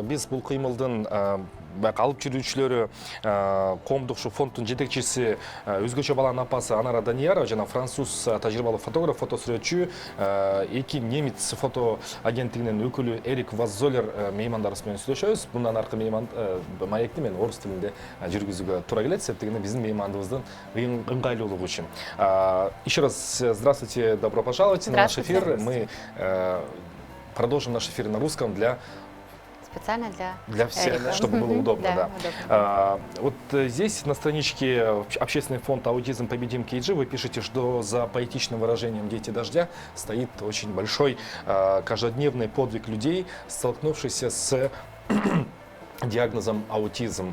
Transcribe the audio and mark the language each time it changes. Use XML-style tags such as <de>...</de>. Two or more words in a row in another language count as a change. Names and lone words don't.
<ky>Биз бул кыймылдын алып жүрүүчүлөрү, коомдук фонддун жетекчиси, өзгөчө баланын апасы Анара Даниярова жана француз тажрыйбалуу фотограф, фотосүрөтчү, эки немец фото агенттигинин өкүлү Эрик Ваззолер меймандарыбыз менен сүйлөшөбүз. Мындан аркы маекти мен орус тилинде жүргүзүүгө туура келет, себеп дегенде биздин меймандыбыздын ыңгайлуулугу үчүн.</ky> <ru>Еще раз здравствуйте, добро пожаловать на наш эфир. Мы продолжим наш эфир на русском специально для всех, чтобы было удобно. Да. Вот здесь на страничке Общественный фонд «Аутизм. Победим КейДжи» вы пишете, что за поэтичным выражением «Дети дождя» стоит очень большой каждодневный подвиг людей, столкнувшихся с диагнозом аутизм.</ru>